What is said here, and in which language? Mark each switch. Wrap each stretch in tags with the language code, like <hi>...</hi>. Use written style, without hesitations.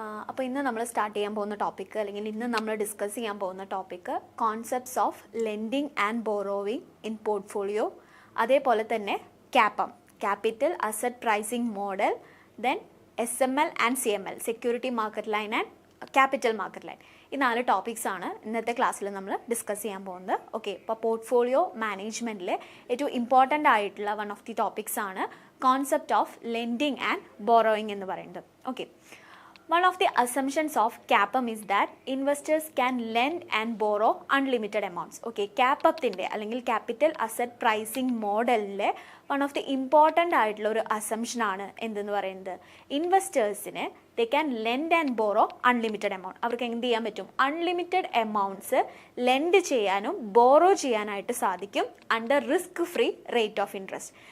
<ml>അപ്പോൾ ഇന്ന് നമ്മൾ സ്റ്റാർട്ട് ചെയ്യാൻ പോകുന്ന ടോപ്പിക് അല്ലെങ്കിൽ ഇന്ന് നമ്മൾ ഡിസ്കസ് ചെയ്യാൻ പോകുന്ന topic</ml> <en>concepts of lending and borrowing in portfolio,</en> <ml>അതേപോലെ തന്നെ ക്യാപം capital asset pricing model, then SML and CML security market line and capital market line. ഈ 4 ടോപ്പിക്സ് ആണ് ഇന്നത്തെ ക്ലാസ്സിൽ നമ്മൾ ഡിസ്കസ് ചെയ്യാൻ പോകുന്നത്. ഓക്കെ, അപ്പോൾ പോർട്ട്ഫോളിയോ മാനേജ്മെൻറ്റിലെ ഏറ്റവും ഇമ്പോർട്ടൻ്റ് ആയിട്ടുള്ള</ml> <en>one of the topics</en> <ml>ആണ് concept of lending and borrowing എന്ന് പറയുന്നത്.</ml> <en>Okay, one of the assumptions of CAPM is that investors can lend and borrow unlimited amounts.</en> <ml>Okay, CAPM അല്ലെങ്കിൽ capital asset pricing മോഡലിലെ</ml> <en>one of the important</en> <ml>ആയിട്ടുള്ള ഒരു assumption ആണ് എന്തെന്ന് പറയുന്നത്, ഇൻവെസ്റ്റേഴ്സിന്</ml> <en>They can lend and borrow unlimited amount.</en> <ml>അവർക്ക് എന്ത് ചെയ്യാൻ പറ്റും, അൺലിമിറ്റഡ് എമൗണ്ട്സ് ലെൻഡ് ചെയ്യാനും ബോറോ ചെയ്യാനായിട്ട് സാധിക്കും</ml> <en>Under risk free rate of interest.</en>